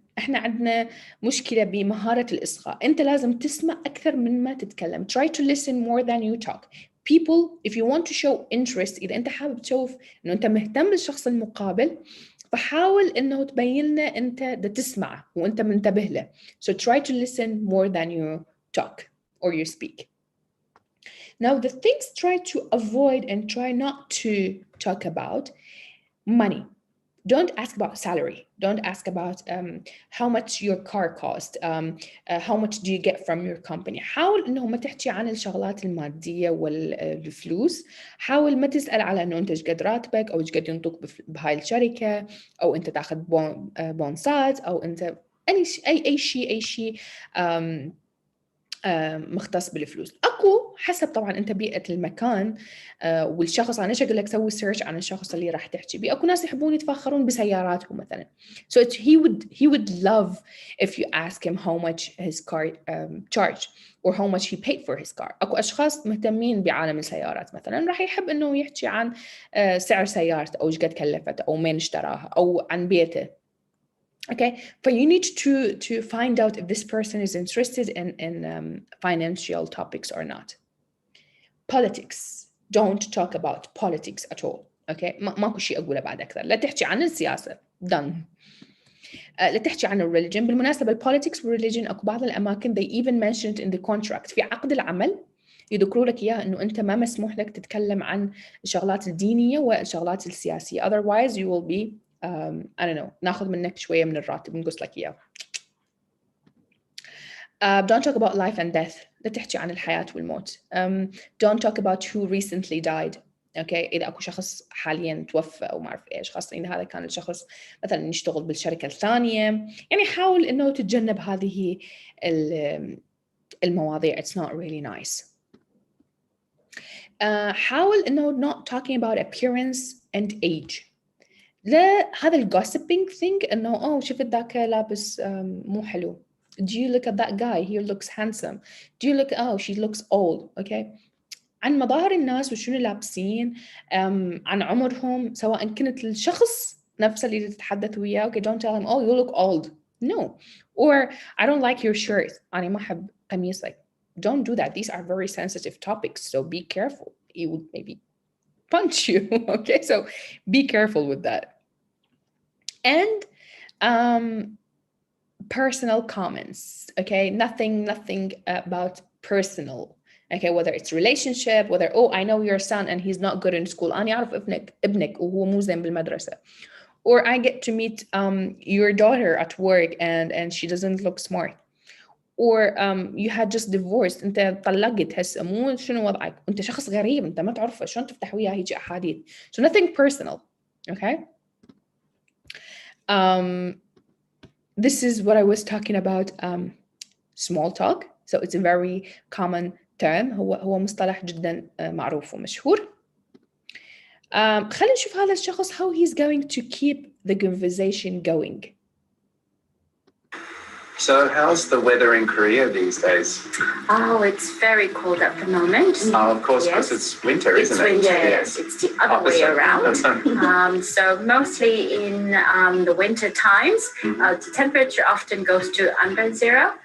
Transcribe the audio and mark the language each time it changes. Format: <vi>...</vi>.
<ar>احنا عندنا مشكلة بمهارة الإصغاء. انت لازم تسمع أكثر من ما تتكلم.</ar> <en>Try to listen more than you talk. People, if you want to show interest،</en> <ar>إذا انت حابب تشوف انه انت مهتم بالشخص المقابل، فحاول انه تبين لنا انت دا تسمع وانت منتبه له.</ar> <en>So try to listen more than you talk or you speak. Now the things try to avoid and try not to talk about: money. Don't ask about salary. Don't ask about how much your car cost, how much do you get from your company.</en> <ar>حاول إنه ما تحكي عن الشغلات المادية والفلوس. حاول ما تسأل على إنه أنت إيش قد راتبك أو إيش قد ينطوك بهاي الشركة، أو أنت تأخذ بونصات، أو أنت أي شيء مختص بالفلوس. اكو حسب طبعا انت بيئه المكان والشخص. انا ايش اقول لك، سوي سيرش عن الشخص اللي راح تحكي بيه. اكو ناس يحبون يتفاخرون بسياراتهم مثلا،</ar> <en>so he would love if you ask him how much his car</en> <ar>charged or how much he paid for his car. اكو اشخاص مهتمين بعالم السيارات مثلا، راح يحب انه يحكي عن سعر سيارته او ايش قد كلفته او مين اشتراها او عن بيته.</ar> <en>Okay, but you need to find out if this person is interested in financial topics or not. Politics. Don't talk about politics at all.</en> <ar>Okay, ماكو شيء أقوله بعد أكثر. لا تحكي عن السياسة. Done. لا تحكي عن الريليجن. بالمناسبة البوليتكس والريليجن أكو بعض الأماكن</ar> <en>they even mentioned in the contract</en> <ar>في عقد العمل يذكروا لك إياه إنه أنت ما مسموح لك تتكلم عن الشغلات الدينية والشغلات السياسية.</ar> <en>Otherwise you will be I don't know</en> <ar>ناخذ منك شوية من الراتب نقص لك إياه.</ar> <en>Don't talk about life and death.</en> <ar>لا تحكي عن الحياة والموت.</ar> <en>Don't talk about who recently died.</en> <ar>اوكي اذا اكو شخص حاليا توفى او ما اعرف ايش، خاصه ان هذا كان الشخص مثلا يشتغل بالشركه الثانيه، يعني حاول انه تتجنب هذه المواضيع.</ar> <en>It's not really nice.</en> <ar>حاول انه</ar> <en>not talking about appearance and age.</en> <ar>لا هذا الجوسبينج thing انه شفت ذاك لابس مو حلو.</ar> <en>Do you look at that guy? He looks handsome. Do you look she looks old. Okay.</en> <ar>عن مظاهر الناس وشنو لابسين، عن عمرهم، سواء كنت الشخص نفسه اللي تتحدث وياه.</ar> <en>Okay, don't tell him you look old. No. Or I don't like your shirt.</en> <ar>أنا ما أحب قميصك.</ar> <en>Don't do that. These are very sensitive topics, so be careful. He would maybe punch you. Okay, so be careful with that. And personal comments. Okay, nothing about personal. Okay, whether it's relationship, whether I know your son and he's not good in school.</en> <ar>أنا أعرف ابنك وهو مو زين بالمدرسة.</ar> <en>Or I get to meet your daughter at work and she doesn't look smart. Or you had just divorced.</en> <ar>أنت طلقت هسه مو شنو وضعك؟ أنت شخص غريب أنت ما تعرفه، شلون تفتح وياه هيجي أحاديث.</ar> <en>So nothing personal. Okay. This is what I was talking about. Small talk. So it's a very common term.</en> <ar>هو مصطلح جدا معروف ومشهور. خلينا نشوف هذا الشخص</ar> <en>how he's going to keep the conversation going. So how's the weather in Korea these days? Oh, it's very cold at the moment. Oh, of course, because it's winter, isn't it? Winter, yes. It's the other way around. So mostly in the winter times, the temperature often goes to under zero.</en>